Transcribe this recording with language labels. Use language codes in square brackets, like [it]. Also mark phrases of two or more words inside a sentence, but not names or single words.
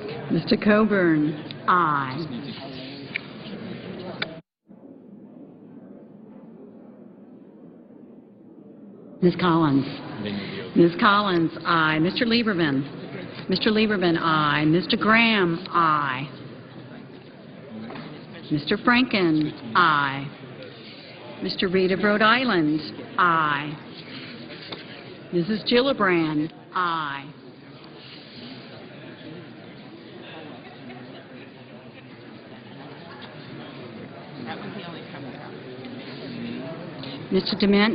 [en] Mr. Coburn? Aye. Ms. Collins? Ms. Collins, aye. Mr. Lieberman? Mr. Lieberman, aye. Mr. Graham, aye. Mr. Franken, aye. Mr. Reed of Rhode Island, aye. Mrs. Gillibrand, aye. Mr. Dement?